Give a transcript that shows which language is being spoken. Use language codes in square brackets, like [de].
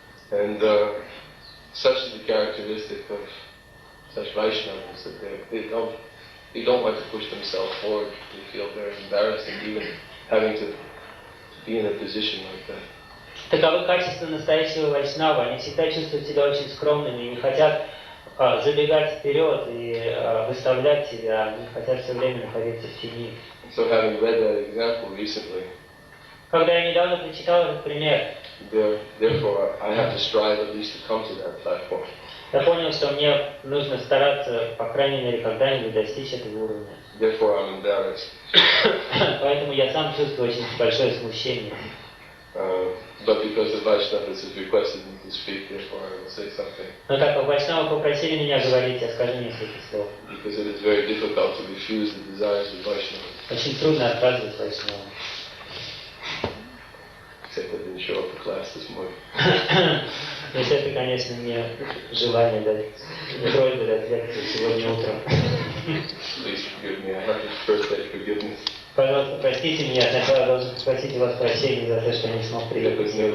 [en] And such is the characteristic of such Vaishnavas that they don't want to push themselves forward. They feel very embarrassed in even having to be in a position like that. [ru] Таковы качества настоящего вайшнава. Они всегда чувствуют себя очень скромными и не хотят забегать вперед и выставлять себя. Они хотят все время находиться в тени. [en] So having read that example recently, [ru] когда я недавно прочитал этот пример, [en] therefore I have to strive at least to come to that platform. [ru] Я понял, что мне нужно стараться, по крайней мере, когда-нибудь достичь этого уровня. [en] Therefore I'm embarrassed. [ru] Поэтому я сам чувствую очень большое смущение. [en] But because the Vaishnavas has requested me to speak, therefore I will say something. [ru] Но так как Вайшнавы попросили меня говорить, я скажу несколько слов. [en] Because it is very difficult to refuse the desires of Vaishnavas. [ru] Очень трудно отказывать Вайшнавам. [en] Except I didn't show up for class this morning. [ru] Если это, конечно, не желание дать, не просьба дать лекцию сегодня утром. [en] Please forgive me. I have to first beg forgiveness. [ru] Пожалуйста, простите меня. Сначала я должен попросить у вас прощения за то, что я не смог приехать.